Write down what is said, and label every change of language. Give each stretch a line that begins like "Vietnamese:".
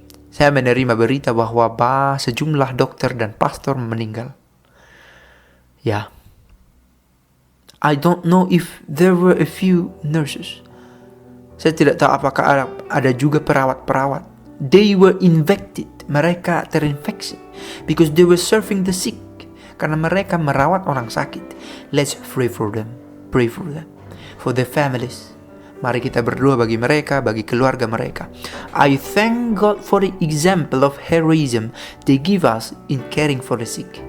Indonesian: Saya menerima berita bahwa sejumlah dokter dan pastor meninggal. Ya.
English: I don't know if there were a few nurses.
Indonesian: Saya tidak tahu apakah ada juga perawat-perawat.
English: They were infected.
Indonesian: Mereka terinfeksi
English: because they were serving the sick.
Indonesian: Karena mereka merawat orang sakit.
English: Let's pray for them. Pray for them. For their families.
Indonesian: Mari kita berdoa bagi mereka, bagi keluarga mereka.
English: I thank God for the example of heroism they give us in caring for the sick.